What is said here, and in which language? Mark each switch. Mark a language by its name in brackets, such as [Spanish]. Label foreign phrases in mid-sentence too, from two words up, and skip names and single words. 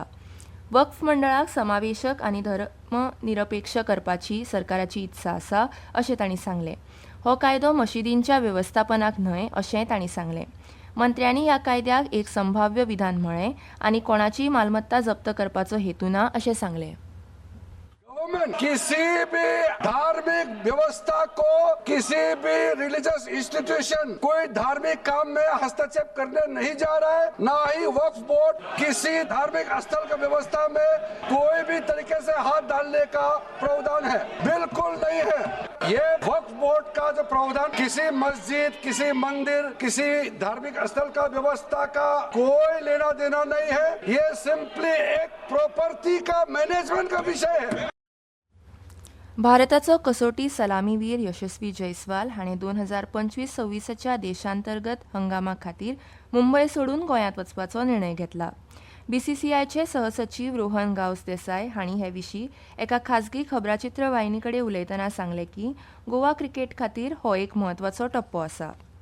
[Konkani] वक्फ मंडळाक समावेशक आनी धर्मनिरपेक्ष करपाची सरकाराची इत्सा आसा अशें तांणी सांगलें. हो कायदो मशिदींच्या वेवस्थापनाक न्हय अशेंय तांणी सांगलें. मंत्र्यांनी ह्या कायद्याक एक संभाव्य विधान म्हळें आनी कोणाची मालमत्ता जप्त करपाचो हेतू ना अशें सांगलें. [Hindi] किसी भी धार्मिक व्यवस्था को, किसी भी [English] religious institution [Hindi] कोई धार्मिक काम में हस्तक्षेप करने नहीं जा रहा है. ना ही वक्फ बोर्ड किसी धार्मिक स्थल की व्यवस्था में कोई भी तरीके से हाथ डालने का प्रावधान है, बिल्कुल नहीं है. ये वक्फ बोर्ड का जो प्रावधान किसी मस्जिद, किसी मंदिर, किसी धार्मिक स्थल का व्यवस्था का कोई लेना देना नहीं है. ये सिंपली एक प्रॉपर्टी का मैनेजमेंट का विषय है. [Konkani] भारताचो कसोटी सलामीवीर यशस्वी जयस्वाल हाणें 2025-26 देशांतर्गत हंगामा खातीर मुंबय सोडून गोंयांत वचपाचो निर्णय घेतला. बीसीसीआयचे सहसचीव रोहन गांवस देसाय हांणी हे विशीं एका खाजगी खबराचित्र वाहिनी कडेन उलयतना सांगलें की गोवा क्रिकेट खातीर हो एक म्हत्वाचो टप्पो आसा.